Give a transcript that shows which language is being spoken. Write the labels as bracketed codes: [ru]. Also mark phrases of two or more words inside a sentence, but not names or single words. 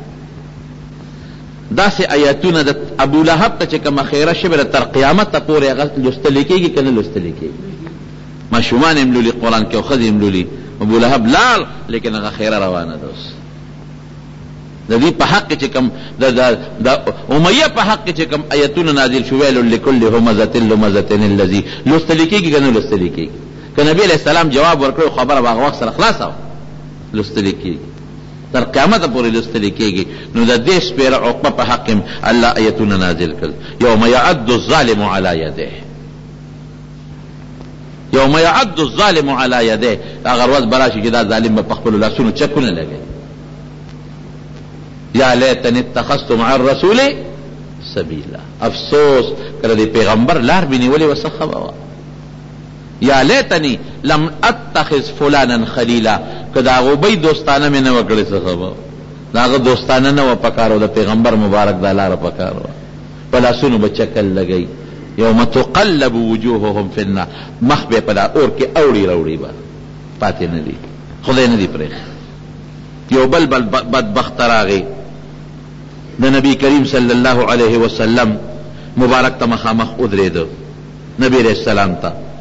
[ps] داسې آیتونه د ابو لهب ته چې کومه خیره شوې تر قیامته پورې هغه لوستلی کېږي که نه لوستلی کېږي ماشومان هم لولي قرآن کې او ښځې هم لولي ابو لهب لاړ لیکن هغه خیره روانه ده اوس د دې په حق چې کوم د امیه په حق چې کوم آیتونه نازل شو [ar] ویل لکل همزة لمزة الذي [ps] لوستلی کېږي که نه لوستلی کېږي که نبي [ar] علیه السلام [ps] جواب ورکړی خبره به هغه وخت سره خلاصه وه لوستلی کېږي تر قیامت پورې لوستلی کېږي نو د دې سپېره عقبه په حق هم الله آیتونه نازل کړل [ar] یوم یعد الظالم علی یده یوم یعد الظالم علی یده [ps] هغه ورځ به راشي چې دا ظالم به په خپلو لاسونو چکونه لګوي [ar] یا لیتنی اتخذت مع الرسول سبیلا [ps] افسوس کله د پیغمبر لار به نیولې وه څه ښه به وه [ar] یا لیتنی لم اتخذ فلانا خلیلا [ps] که د هغو بی دوستانه مې نه وه کړې څه ښه به د هغه دوستانه نه وه پکار و د پیغمبر مبارک دا لاره پکار وه په لاسونو به چکل لګوي [ar] یوم تقلب وجوههم فی النار [ps] مخ به په دا اور کې اوړي راوړي به پاتې نه دي خدای نه دي پرېښي یو بل بدبخت راغی د نبی کریم [ar] صلی الله علیه وسلم [ps] مبارک ته مخامخ ودرېده نبی [ar] علیہ السلام [ps] ته